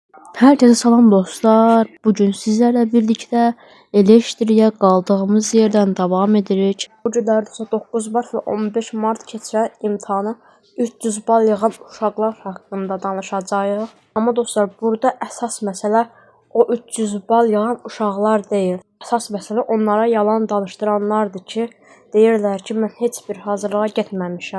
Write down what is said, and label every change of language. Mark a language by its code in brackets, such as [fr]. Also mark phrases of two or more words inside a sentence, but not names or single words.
[tr] Herkese salam dostlar. Bugün sizlerle birlikte eleştiriye qaldığımız yerden devam edirik. [az] Bu günlərdə 9 Mart və 15 Mart keçirən imtahana 300 bal yığan uşaqlar haqqında danışacağıq. Amma dostlar, burada əsas məsələ o 300 bal yığan uşaqlar deyil. Əsas məsələ onlara yalan danışdıranlardır ki, deyirlər ki, mən heç bir hazırlığa getməmişəm.